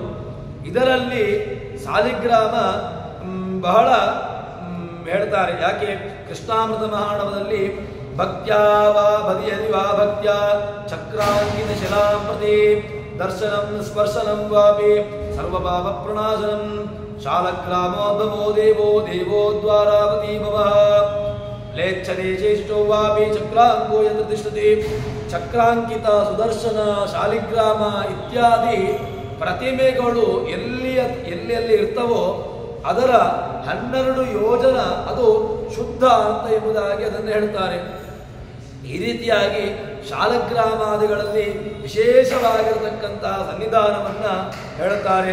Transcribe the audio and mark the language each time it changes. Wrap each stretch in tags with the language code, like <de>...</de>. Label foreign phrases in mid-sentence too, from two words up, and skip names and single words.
<kn>ಇದರಲ್ಲಿ ಸಾಲಿಗ್ರಾಮ ಬಹಳ ಹೇಳ್ತಾರೆ. ಯಾಕೆ?</kn> <sa>ಕೃಷ್ಣಾಮೃತ ಮಹಾಣವದಲ್ಲಿ ಭಕ್ತ್ಯಾವಾ ಬದಿಯದಿ ವಾ ಭಕ್ತ್ಯ ಚಕ್ರಾಂಕಿತ ಶಿಲಾಂ ಪ್ರತಿ ದರ್ಶನಂ ಸ್ಪರ್ಶನಂ ವಾಪಿ ಸರ್ವಭಾವ ಪ್ರಣಾಶನಂ ಶಾಲಗ್ರಾಮೋದ್ಭವೋ ದೇವೋ ದೇವೋ ದ್ವಾರಾವತಿ ಭವಃ ಲೇಚ್ಛದೇಶೇಷ್ಟೋ ವಾಪಿ ಚಕ್ರಾಂಗೋ ಯತ್ರ ತಿಷ್ಠತಿ.</sa> <kn>ಚಕ್ರಾಂಕಿತ, ಸುದರ್ಶನ, ಶಾಲಿಗ್ರಾಮ ಇತ್ಯಾದಿ ಪ್ರತಿಮೆಗಳು ಎಲ್ಲಿ ಇರ್ತವೋ ಅದರ 12 ಯೋಜನ ಅದು ಶುದ್ಧ ಅಂತ ಎಂಬುದಾಗಿ ಅದನ್ನು ಹೇಳ್ತಾರೆ. ಈ ರೀತಿಯಾಗಿ ಶಾಲಗ್ರಾಮಾದಿಗಳಲ್ಲಿ ವಿಶೇಷವಾಗಿರತಕ್ಕಂತಹ ಸನ್ನಿಧಾನವನ್ನ ಹೇಳುತ್ತಾರೆ.</kn>